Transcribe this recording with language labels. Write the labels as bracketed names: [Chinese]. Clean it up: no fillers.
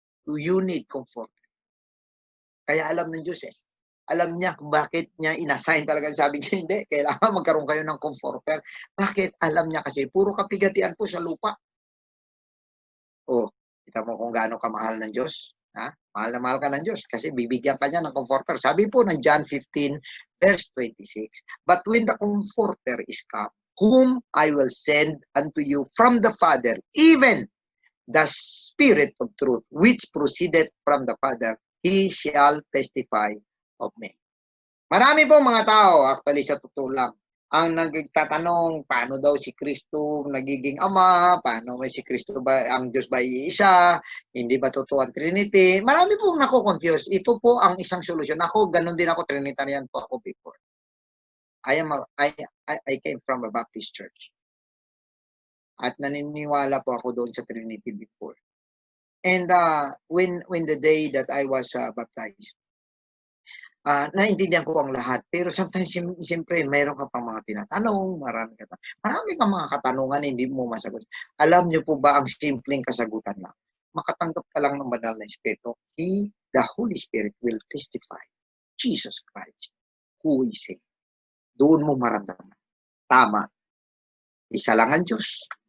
[English] You need comfort. [Filipino] Kaya alam ng Diyos Alam niya kung bakit niya inassign talaga. Sabi niya, hindi, kailangan magkaroon kayo ng comforter. Bakit? Alam niya kasi, puro kapigatian po sa lupa. Kita mo kung gaano kamahal ng Diyos. Ha? Mahal na mahal ka ng Diyos kasi bibigyan ka niya ng comforter. Sabi po ng [English] John 15, verse 26, but when the comforter is come, whom I will send unto you from the Father, even the Spirit of truth, which proceeded from the Father, he shall testify of me. [Filipino] Marami pong mga tao, actually sa totoo lang, ang nagtatanong, paano daw si Kristo nagiging Ama, paano si Kristo ba, ang Diyos ba iisa, hindi ba totoo ang Trinity? Marami pong nako-confuse. Ito po ang isang solusyon. Ako, ganun din ako, Trinitarian po ako before. [English] I came from a Baptist church. [Filipino] At naniniwala po ako doon sa Trinity before. [English] And when the day that I was baptized, [Filipino] naintindihan ko ang lahat. Pero sometimes, siyempre, mayroon ka pang mga tinatanong, marami kang mga katanungan hindi mo masagot. Alam niyo po ba ang simpleng kasagutan lang? Makatanggap ka lang ng banal na Espiritu. [English] The Holy Spirit will testify. [Filipino] Jesus Christ, [English] who is He. [Filipino] Doon mo maramdaman. Tama. Isa lang ang Diyos.